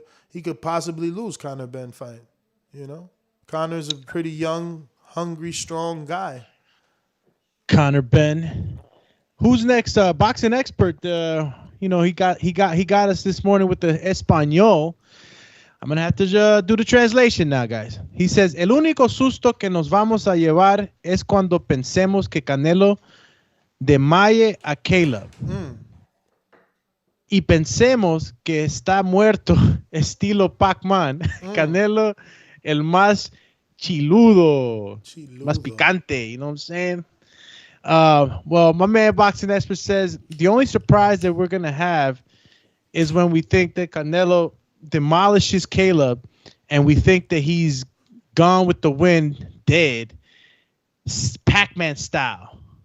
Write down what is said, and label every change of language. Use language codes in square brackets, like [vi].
[en] He could possibly lose Conor Benn fight. You know? Conor's a pretty young, hungry, strong guy. Conor Benn. Who's next? Boxing expert. You know, he got us this morning with the Espanol. I'm going to have to do the translation now, guys. He says, [es] el único susto que nos vamos a llevar es cuando pensemos que Canelo demaye a Caleb. Y pensemos que está muerto estilo Pac-Man. Canelo, el más Chiludo. Más picante, [en] you know what I'm saying? Well, my man Boxing Expert says the only surprise that we're going to have is when we think that Canelo demolishes Caleb and we think that he's gone with the wind, dead, Pac-Man style.